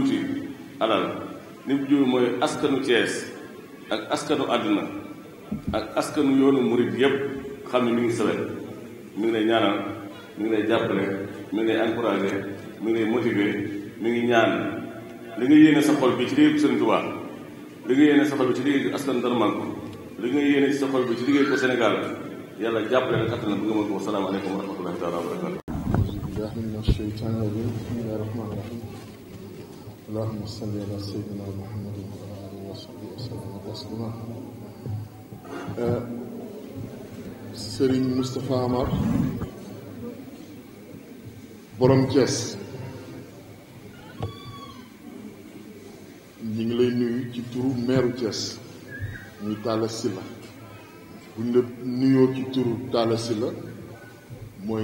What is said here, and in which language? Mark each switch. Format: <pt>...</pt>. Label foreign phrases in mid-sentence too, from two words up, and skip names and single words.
<wo>ci alal li mu jublu mooy askanu Thiès ak askanu àdduna ak askanu yoonu murid yépp xam ne mi ngi sawet mi ngi lay ñaanal mi ngi lay jàppale mi ngi lay encouragé mi ngi lay motivé mi ngi ñaan li nga yéene sa xol bi ci liggéey ko Sëriñ Tuubaa li nga yéene sa xol bi ci liggéey ko askan Darmanko li nga yéene ci sa xol bi ci liggéey ko Sénégal yàlla jàppale la kattan na bu nga mën ko</wo> <ar>والسلام عليكم ورحمة الله تعالى وبركاته بالله من الشيطان الرجيم بسم الله الرحمن الرحيم اللهم صل على سيدنا محمد وعلى اله وصحبه وسلم تسليما</ar> <wo>Serigne Moustapha Amar borom Thiès ñi ngi lay nuyu ci turu meeru Thiès muy Talla Sylla buñ la nuyoo ci turu Talla Sylla mooy</wo>